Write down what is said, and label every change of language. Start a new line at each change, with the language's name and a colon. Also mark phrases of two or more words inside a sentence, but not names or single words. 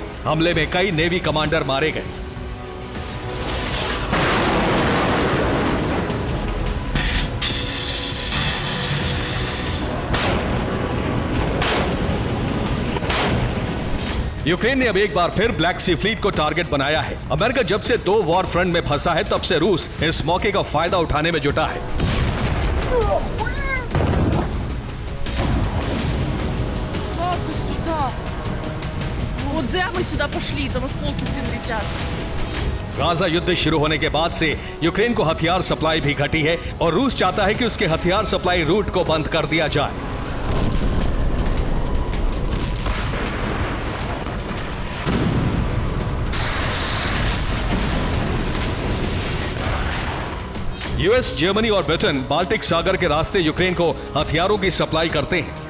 Hindi: हमले में कई
English: navy commander
Hindi: मारे गए। यूक्रेन ने अब एक बार फिर ब्लैक सी फ्लीट को टारगेट बनाया है। अमेरिका जब से 2
English: war front
Hindi: में फंसा है तब से रूस इस मौके का फायदा उठाने में जुटा है।
Russian: Как сюда? Вот зря мы сюда пошли, там осколки, блин, летят.
Hindi: गाजा युद्ध शुरू होने के बाद से यूक्रेन को हथियार सप्लाई भी घटी है और रूस चाहता है कि उसके हथियार सप्लाई रूट को बंद कर दिया जाए। यूएस, जर्मनी और ब्रिटेन बाल्टिक सागर के रास्ते यूक्रेन को हथियारों की सप्लाई करते हैं।